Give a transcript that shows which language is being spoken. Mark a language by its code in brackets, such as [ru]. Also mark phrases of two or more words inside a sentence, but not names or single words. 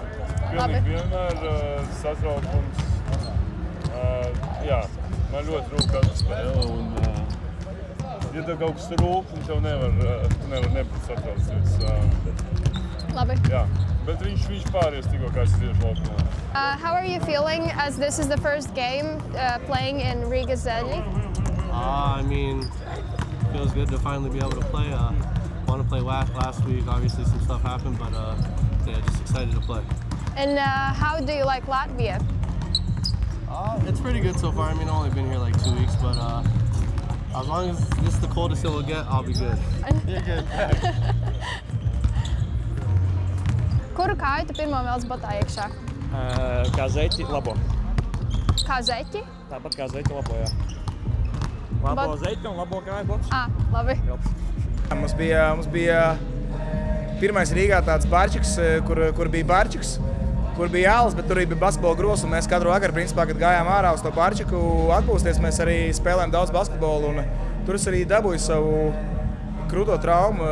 [lv] Pilnīgi vienmēr satraukums. Jā, man ļoti rūp katra spēle. Ja tev kaut kas rūp, tev nevar nebūt satraucies. Labi. Jā, bet viņš pāries tikko kāds tieši laukumā. [en] How are you feeling as this is the first game playing in Riga Zelli? I mean, it feels good to finally be able to play. Want to play last week. Obviously, some stuff happened, but yeah, just excited to play. And how do you like Latvia? It's pretty good so far. I mean, I've only been here like 2 weeks, but as long as this is the coldest it will get, I'll be good. You're good. [lv] Kuru kāju tu pirmo vēlas botā iekšā? Kā zeķi labo. Kā zeķi? Tāpat kā zeķi labo, jā. Labo zeķi un labo kāju bots. Labi. Mums bija pirmais Rīgā tāds barčiks, kur bija barčiks, kur bija āls, bet tur arī bija basketbola gros, un mēs katru vakaru, principā, kad gājām ārā uz to barčiku atpūsties, mēs arī spēlējām daudz basketbolu, un tur es arī dabūju savu krūto traumu.